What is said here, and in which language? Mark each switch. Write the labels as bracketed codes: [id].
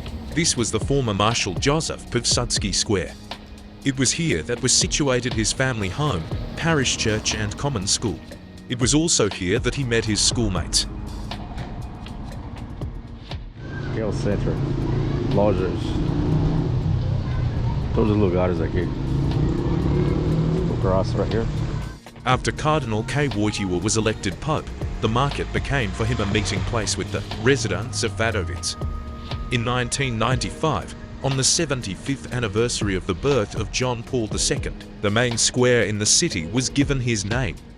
[en] This was the former Marshal Joseph Piłsudski Square. It was here that was situated his family home, parish church and common school. It was also here that he met his schoolmates. [pt] Aqui é o centro, lojas, todos os lugares aqui. [en] Grass right here. After Cardinal K. Wojtyła was elected Pope, the market became for him a meeting place with the residents of Wadowice. In 1995, on the 75th anniversary of the birth of John Paul II, the main square in the city was given his name.